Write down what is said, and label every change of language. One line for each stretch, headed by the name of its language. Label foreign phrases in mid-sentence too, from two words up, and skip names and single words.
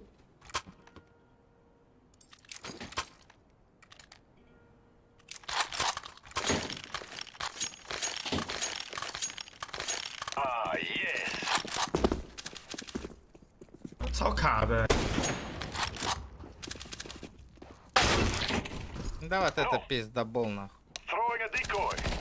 English: Ah, yes.
Chinese: 超卡的。
Russian: Да вот это пиздобол нахуй.
English: Throwing a decoy.